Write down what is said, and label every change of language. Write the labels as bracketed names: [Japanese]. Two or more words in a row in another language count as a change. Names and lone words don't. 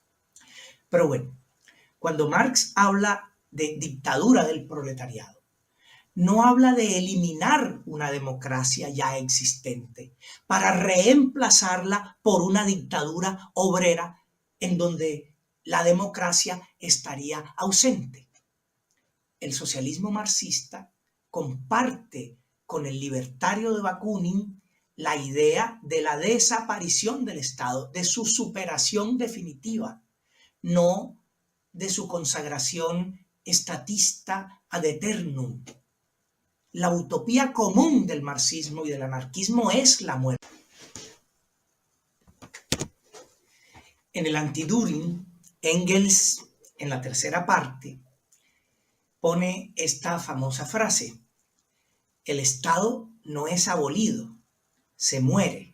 [Spanish] Pero bueno, cuando Marx habla de dictadura del proletariado, no habla de eliminar una democracia ya existente para reemplazarla por una dictadura obrera en donde la democracia estaría ausente. El socialismo marxista comparte con el libertario de Bakunin la idea de la desaparición del Estado, de su superación definitiva, no de su consagración estatista [Latin] ad eternum. [Spanish] La utopía común del marxismo y del anarquismo es la muerte. En el Anti-Düring, Engels, en la tercera parte, pone esta famosa frase: el Estado no es abolido, se muere.